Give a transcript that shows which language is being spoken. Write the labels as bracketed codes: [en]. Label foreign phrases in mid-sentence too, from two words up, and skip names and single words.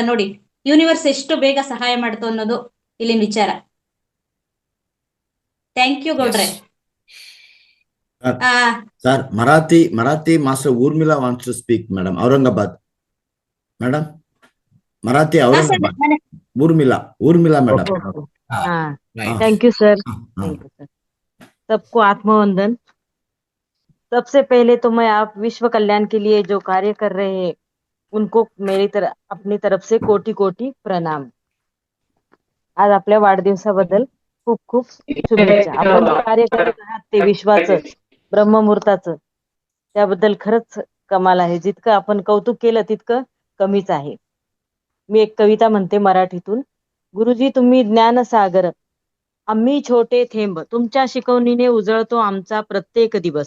[kn] ನೋಡಿ ಯೂನಿವರ್ಸ್ ಎಷ್ಟು ಬೇಗ ಸಹಾಯ ಮಾಡ್ತು ಅನ್ನೋದು ಇಲ್ಲಿನ ವಿಚಾರ. [en] thank you [kn] ಗೌಡ್ರೆ. [en] Sir, Marathi master Urmila wants to speak madam. ಔರಂಗಾಬಾದ್ ಮೇಡಮ್, ಮರಾಠಿ ಔರಂಗಾಬಾದ್. ಊರ್ಮಿಳಾ मैडम. Thank you sir. [hi] सबको आत्मवंदन. सबसे पहले तो मैं आप विश्व कल्याण के लिए जो कार्य कर रहे हैं उनको मेरी अपनी तरफ से कोटि कोटि प्रणाम. [mr] आज आपल्या वाढदिवसाबद्दल खूप खूप शुभेच्छा. आपण जे कार्य करत आहात ते विश्वाचं, ब्रह्ममुहूर्ताचं, त्याबद्दल खरंच कमाल आहे. जितकं आपण कौतुक केलं तितकं कमीच आहे. मी एक कविता म्हणते मराठीतून. गुरुजी तुम्ही ज्ञानसागर, आम्ही छोटे थेंब, तुमच्या शिकवणीने उजळतो आमचा प्रत्येक दिवस.